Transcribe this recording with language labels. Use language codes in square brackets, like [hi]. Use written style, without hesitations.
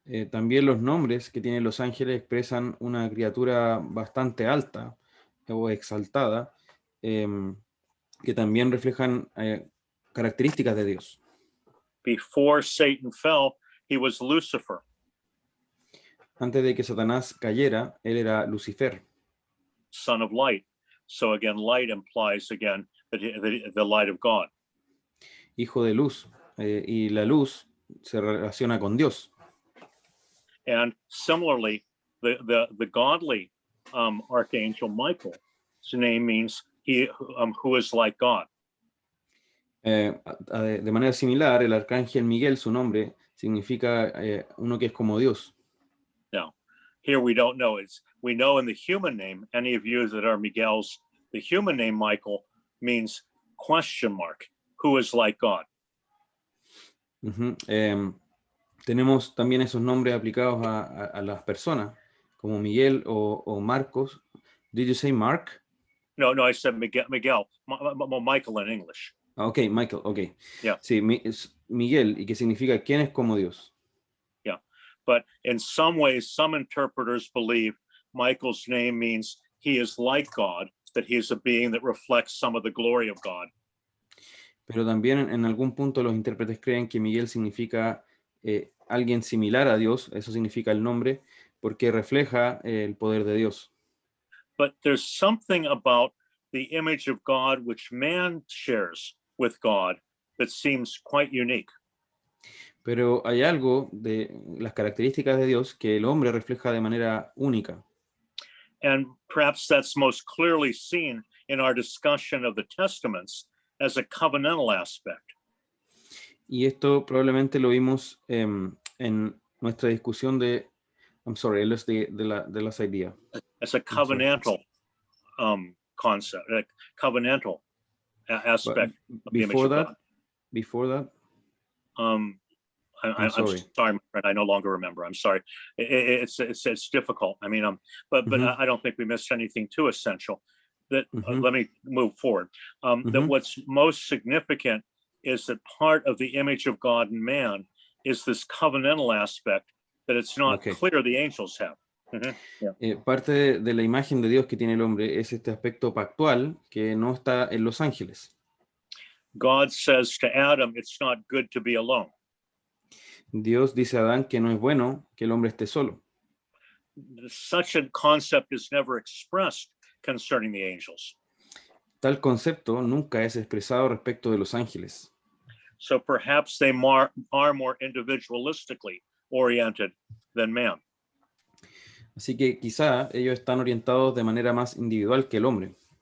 [es] También los nombres que tienen los ángeles expresan una criatura bastante alta o exaltada, que también reflejan características de Dios. [en] Before Satan fell, he was Lucifer. [es] Antes de que Satanás cayera, él era Lucifer. [en] Son of light. So again, light implies again the light of God. [es] Hijo de luz, y la luz se relaciona con Dios. [en] And similarly, the godly archangel Michael, his name means he who is like God. [es] De manera similar, el arcángel Miguel, su nombre, significa uno que es como Dios. [en] Now, here we don't know. we know in the human name, any of you that are Miguel's, the human name Michael means question mark, who is like God. Ujú. [es] Tenemos también esos nombres aplicados a las personas, como Miguel o Marcos. [en] Did you say Mark? No, I said Miguel, Michael in English. Ok, Michael, ok. Yeah. [es] Sí, es Miguel, y que significa quién es como Dios. [en] Yeah, but in some ways, some interpreters believe Michael's name means he is like God, that he is a being that reflects some of the glory of God. [es] Pero también en algún punto los intérpretes creen que Miguel significa alguien similar a Dios, eso significa el nombre, porque refleja el poder de Dios. [en] But there's something about the image of God which man shares with God that seems quite unique. [es] Pero hay algo de las características de Dios que el hombre refleja de manera única. [en] And perhaps that's most clearly seen in our discussion of the Testaments as a covenantal aspect. [es] Y esto probablemente lo vimos en nuestra discusión de, [en] I'm sorry, [es] de las ideas. [en] As a covenantal concept, a covenantal aspect of the image of God. Before that, I'm sorry, my friend. I no longer remember. I'm sorry. It's difficult. I mean, but I don't think we missed anything too essential. That let me move forward. That what's most significant is that part of the image of God in man is this covenantal aspect that it's not clear the angels have. [es] Parte de la imagen de Dios que tiene el hombre es este aspecto pactual que no está en los ángeles. [en] God says to Adam, it's not good to be alone. [es] Dios dice a Adán que no es bueno que el hombre esté solo. [en] Such a concept is never expressed concerning the angels. [es] Tal concepto nunca es expresado respecto de los ángeles. [en] So perhaps they are more individualistically oriented than man. [es] Así que quizá ellos están orientados de manera más individual que el hombre.